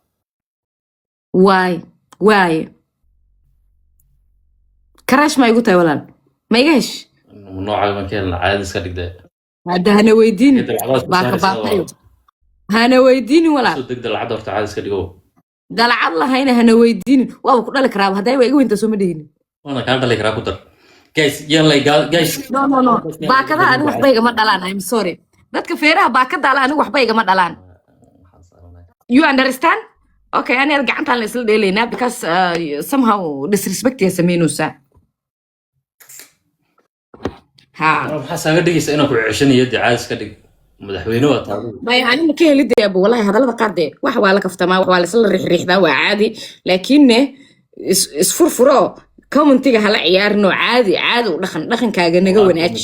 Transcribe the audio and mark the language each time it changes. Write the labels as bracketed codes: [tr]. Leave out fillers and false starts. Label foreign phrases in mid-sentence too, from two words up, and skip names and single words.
[so] waay karash ma igu tahay walaal ma iga hesh nooca ma keen caadi iska dhigday hadda hana weydiin baa ka baaqay hana weydiin walaal soo degdeg lacag horta caadi iska dhigo dalacad lahayna hana weydiin waa ku dhali karaa haday way iga weynta soo ma dhihin wana ka dhali karaa ku dar guys yan lay guys no baakada anigu waxba igama dhalaan [en] I'm sorry [so] dadka feeraha baakada ala anigu waxba igama dhalaan [en] you understand okay [so] ani gacanta la isla dheelaynaa [en] because somehow disrespect [so] ya sameynaysa ha waxa saaga dhigaysa inaan ku ceshanayo dicaas ka dhig madaxweyne waa taadu bay ani ka helidee abo wallahi hadalada qaade wax waa la kaftamaa wax waa la isla riixriixdaa waa caadi laakiin isfurfuro commentiga hala ciyaarno caadi u dhaqankaaga naga wanaaji